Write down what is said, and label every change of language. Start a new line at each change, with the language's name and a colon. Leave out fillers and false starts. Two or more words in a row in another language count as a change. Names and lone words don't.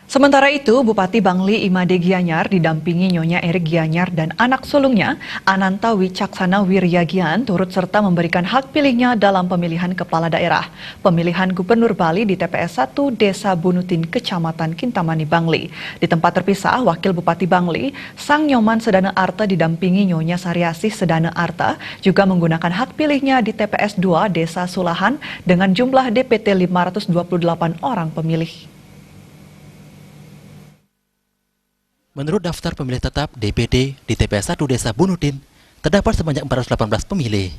Indonesian: Sementara itu, Bupati Bangli Imade Gianyar didampingi Nyonya Erik Gianyar dan anak sulungnya, Ananta Wicaksana Wiryagian, turut serta memberikan hak pilihnya dalam pemilihan kepala daerah. Pemilihan Gubernur Bali di TPS 1 Desa Bunutin, Kecamatan Kintamani, Bangli. Di tempat terpisah, Wakil Bupati Bangli, Sang Nyoman Sedana Arta didampingi Nyonya Sariasih Sedana Arta, juga menggunakan hak pilihnya di TPS 2 Desa Sulahan dengan jumlah DPT 528 orang pemilih. Menurut daftar pemilih tetap DPD di TPS 1 Desa Bunutin, terdapat sebanyak 418 pemilih.